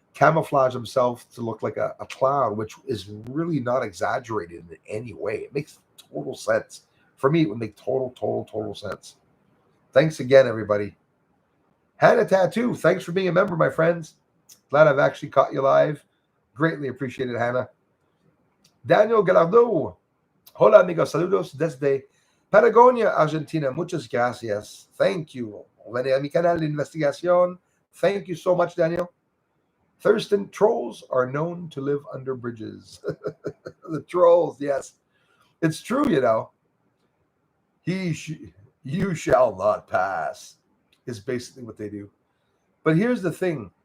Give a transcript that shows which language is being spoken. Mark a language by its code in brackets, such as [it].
[en] camouflage himself to look like a cloud, which is really not exaggerated in any way. It makes total sense. For me, it would make total sense. Thanks again, everybody. Hannah Tattoo, thanks for being a member, my friends. Glad I've actually caught you live. Greatly appreciated, Hannah. Daniel Galardo. [es] Hola, amigos. Saludos desde Patagonia, Argentina. Muchas gracias. [en] Thank you. [es] Vene a mi canal de investigación. [en] Thank you so much, Daniel. Thurston, trolls are known to live under bridges. The trolls, yes. It's true, you know. You shall not pass is basically what they do. But here's the thing.